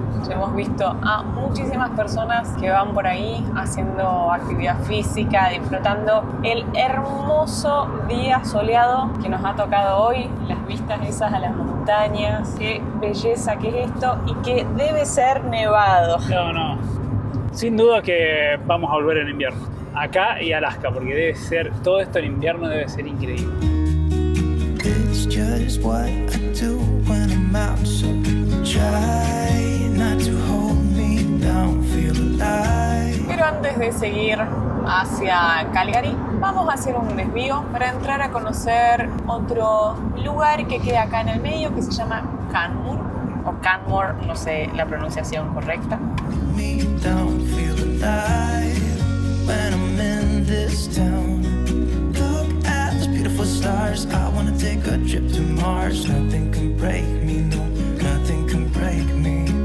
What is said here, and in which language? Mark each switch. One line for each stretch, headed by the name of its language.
Spanish: Ya hemos visto a muchísimas personas que van por ahí haciendo actividad física, disfrutando el hermoso día soleado que nos ha tocado hoy, las vistas esas a las montañas. Qué belleza que es esto, y que debe ser nevado. No. Sin duda que vamos a volver en invierno. Acá y Alaska, porque debe ser, todo esto en invierno debe ser increíble.
English: It's just what I do when I'm out, so try not to hold me down, feel alive.
Spanish: Pero antes de seguir hacia Calgary, vamos a hacer un desvío para entrar a conocer otro lugar que queda acá en el medio, que se llama Canmore, o Canmore, no sé la pronunciación correcta.
English: Me down, feel alive when I'm in this town. Look at those beautiful stars. I wanna take a trip to Mars. Nothing can break me, no, nothing can break me.